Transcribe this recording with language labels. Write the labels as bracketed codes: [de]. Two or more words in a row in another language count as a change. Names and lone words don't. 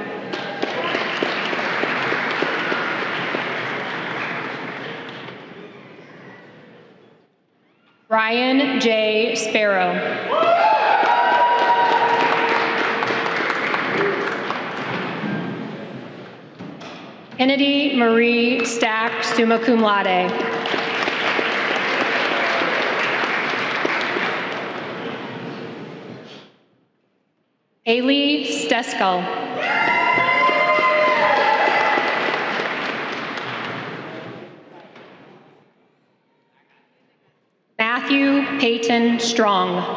[en] Ryan J. Sparrow. Kennedy Marie Stack, [la] summa cum laude. [en] Kayleigh Steskell. Matthew Peyton Strong.